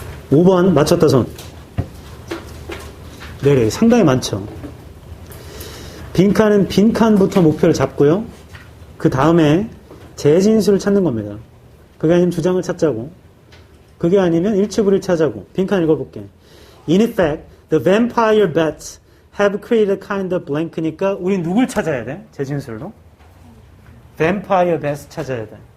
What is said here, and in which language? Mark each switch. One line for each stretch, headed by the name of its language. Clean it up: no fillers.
Korean: (5번) 맞췄다 손. 네, 상당히 많죠. 빈칸은 빈칸부터 목표를 잡고요. 그 다음에 재진수를 찾는 겁니다. 그게 아니면 주장을 찾자고. 그게 아니면 일치불일 찾자고. 빈칸 읽어볼게.
English: In effect, the vampire bats have created a kind of blank니까
Korean: 우리 누굴 찾아야 돼? 재진술로. vampire bats 찾아야 돼.